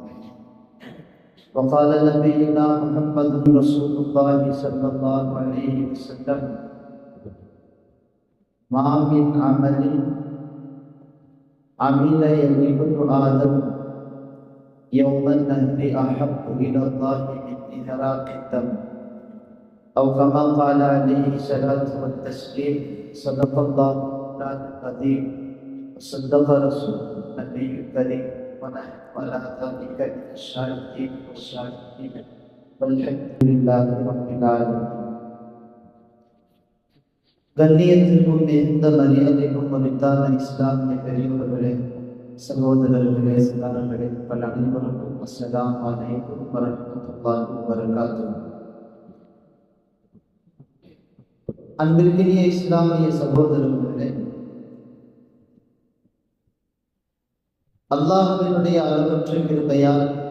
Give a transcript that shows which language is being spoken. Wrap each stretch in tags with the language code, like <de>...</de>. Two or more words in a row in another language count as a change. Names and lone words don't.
<ar>وقال نبينا محمد رسول الله صلى الله عليه وسلم: ما من عمل عمل ابن آدم يوم النهر أحب إلى الله من إهراق الدم، أو كما قال عليه الصلاة والتسليم. صدق الله العظيم وصدق رسوله النبي الكريم ونحن على ذلك من الشاهدين والشاكرين والحمد لله رب العالمين.</ar> <ta>கண்ணியத்திற்கும் மிகுந்த மரியாதைக்கும் உரித்தான இஸ்லாமிய பெரியவர்களே, சகோதரர்களே, சகோதரர்களே, பல அனைவருக்கும்</ta> <ar>السلام عليكم ورحمة الله وبركاته.</ar> <ta>அன்பிற்கினிய இஸ்லாமிய சகோதரர்களே, அல்லாஹ்வினுடைய அளவற்ற கிருபையால்</ta>